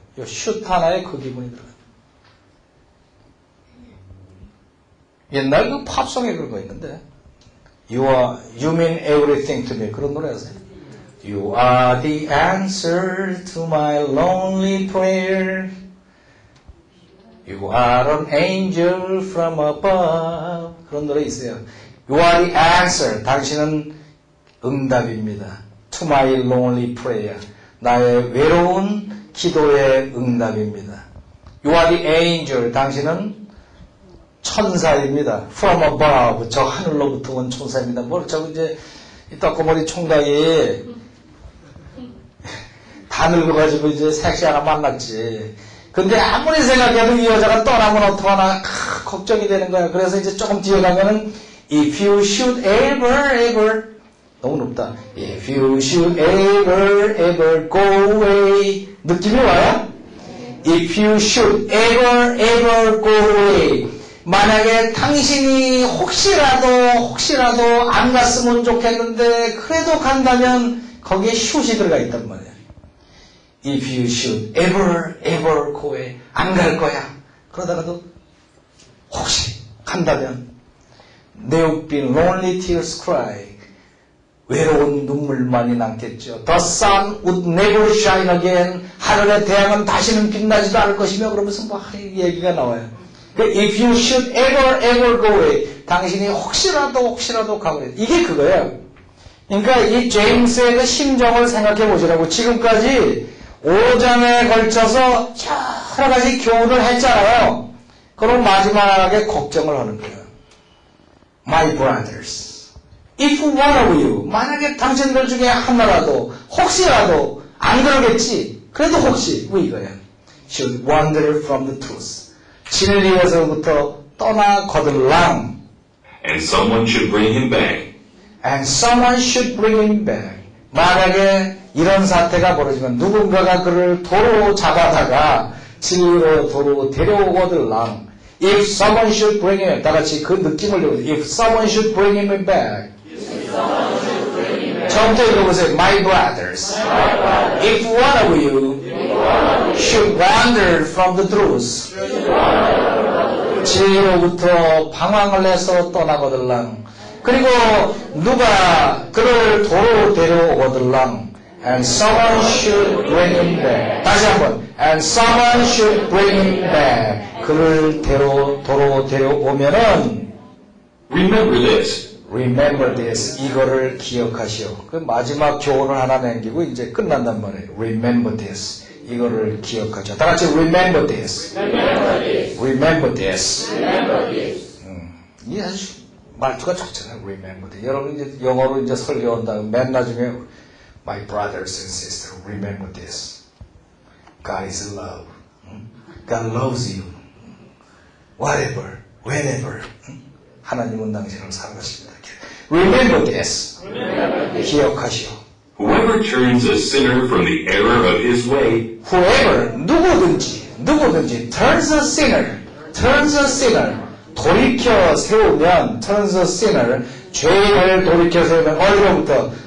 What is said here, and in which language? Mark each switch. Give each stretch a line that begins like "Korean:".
Korean: 이 should 하나에 그 기분이 들어요. 옛날 그 팝송에 그런 거 있는데
English: You mean everything to me.
Korean: 그런 노래 아세요?
English: You are the answer to my lonely prayer. You are an angel from above.
Korean: 그런 노래 있어요.
English: You are the answer.
Korean: 당신은 응답입니다.
English: To my lonely prayer.
Korean: 나의 외로운 기도의 응답입니다.
English: You are the angel.
Korean: 당신은 천사입니다.
English: From above.
Korean: 저 하늘로부터 온 천사입니다. 저거 이제 이 떡고머리 총각이 다 늙어가지고 이제 섹시 하나 만났지. 근데 아무리 생각해도 이 여자가 떠나면 어떡하나 걱정이 되는 거야. 그래서 이제 조금 뒤에 가면은
English: If you should ever
Korean: 너무 높다.
English: If you should ever go away
Korean: 느낌이 와요?
English: If you should ever go away
Korean: 만약에 당신이 혹시라도 안 갔으면 좋겠는데 그래도 간다면 거기에 should이 들어가 있단 말이야.
English: If you should ever go away
Korean: 안 갈 거야. 그러다가도 혹시 간다면
English: There would be lonely tears cry
Korean: 외로운 눈물만이 남겠죠.
English: The sun would never shine again
Korean: 하늘의 태양은 다시는 빛나지도 않을 것이며 그러면서 뭐 얘기가 나와요.
English: If you should ever go away
Korean: 당신이 혹시라도 가고 이게 그거예요. 그러니까 이 제임스의 그 심정을 생각해 보시라고. 지금까지 5장에 걸쳐서 여러 가지 교훈을 했잖아요. 그럼 마지막에 걱정을 하는 거예요.
English: My brothers, if one of you,
Korean: 만약에 당신들 중에 하나라도, 혹시라도, 안 그러겠지. 그래도 혹시, 뭐 이거야.
English: should wander from the truth.
Korean: 진리에서부터 떠나거들랑.
English: And someone should bring him back. And someone should bring him back.
Korean: 만약에 이런 사태가 벌어지면 누군가가 그를 도로 잡아다가 진리로 도로 데려오거들랑.
English: If someone should bring him,
Korean: 다 같이 그 느낌을 내보세요.
English: If someone should bring him back.
Korean: 처음부터 읽어보세요.
English: My brothers. If one of you should wander from the truth.
Korean: 진리로부터 방황을 해서 떠나거들랑. 그리고 누가 그를 도로 데려오거들랑.
English: And someone should bring him back.
Korean: 다시 한번.
English: And someone should bring him back.
Korean: 그를 도로 데려오면은
English: Remember this. Remember this.
Korean: 이거를 기억하시오. 그 마지막 교훈을 하나 남기고 이제 끝난단 말이에요.
English: Remember this.
Korean: 이거를 기억하죠. 다 같이
English: remember this. Remember this.
Korean: 이게 아주 말투가 좋잖아요.
English: Remember this.
Korean: 여러분 이제 영어로 이제 설교한다면 맨 나중에
English: My brothers and sisters, remember this. God is love. God loves you. Whatever, whenever.
Korean: 하나님은 당신을 사랑하십니다.
English: Remember this.
Korean: 기억하시오.
English: Whoever turns a sinner from the error of his way Whoever,
Korean: 누구든지
English: turns a sinner,
Korean: 돌이켜 세우면,
English: turns a sinner,
Korean: 죄를 돌이켜 세우면 어디로부터?